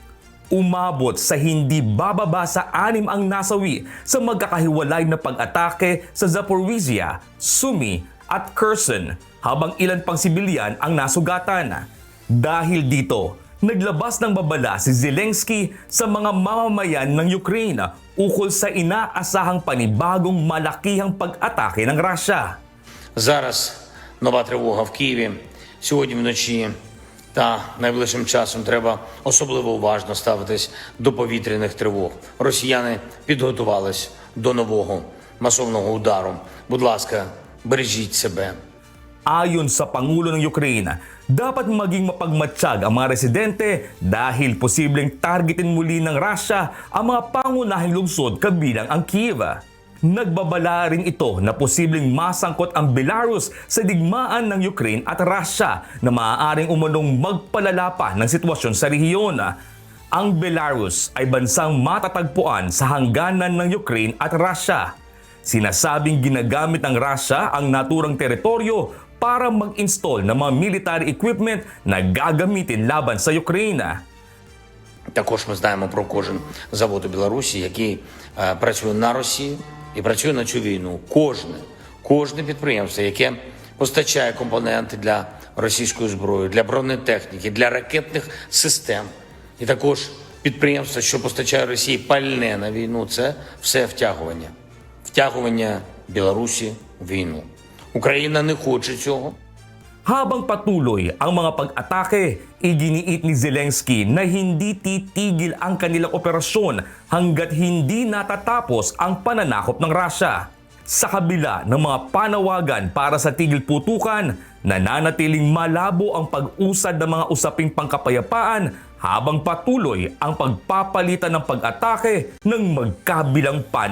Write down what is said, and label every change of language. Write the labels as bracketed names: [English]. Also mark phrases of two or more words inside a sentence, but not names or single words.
[Filipino] Umabot sa hindi bababa sa 6 ang nasawi sa magkakahiwalay na pag-atake sa Zaporizhia, Sumy at Kherson, habang ilan pang sibilyan ang nasugatan. Dahil dito, naglabas ng babala si Zelensky sa mga mamamayan ng Ukraine ukol sa inaasahang panibagong malakihang pag-atake ng Russia. [Ukrainian] Зараз нова тривога в Києві. Сьогодні вночі та найближчим часом треба особливо уважно ставитись до повітряних тривог. Росіяни підготувались до нового масового удару. Будь ласка, бережіть себе. [Filipino] Ayon sa Pangulo ng Ukraine, dapat maging mapagmatsyag ang mga residente dahil posibleng targetin muli ng Russia ang mga pangunahing lungsod kabilang ang Kiev. Nagbabala rin ito na posibleng masangkot ang Belarus sa digmaan ng Ukraine at Russia na maaaring umunong magpalala pa ng sitwasyon sa rehiyon. Ang Belarus ay bansang matatagpuan sa hangganan ng Ukraine at Russia. Sinasabing ginagamit ng Russia ang naturang teritoryo para mag-install ng mga [English] military equipment на гагамітин [Filipino] laban sa Україна. [Ukrainian] Також ми знаємо про кожен завод у Білорусі, який працює на Росію і працює на цю війну. Кожне підприємство, яке постачає компоненти для російської зброї, для бронетехніки, для ракетних систем. І також підприємство, що постачає Росії пальне на війну, це все втягування. Втягування Білорусі в війну. Україна не хоче цього. [Filipino] Habang patuloy ang mga pag-atake, iginiit ni Zelensky na hindi titigil ang kanilang operasyon hanggat hindi natatapos ang pananakop ng Russia. Sa kabila ng mga panawagan para sa tigil putukan, nananatiling malabo ang pag-usad ng mga usaping pangkapayapaan habang patuloy ang pagpapalitan ng pag-atake ng magkabilang panig.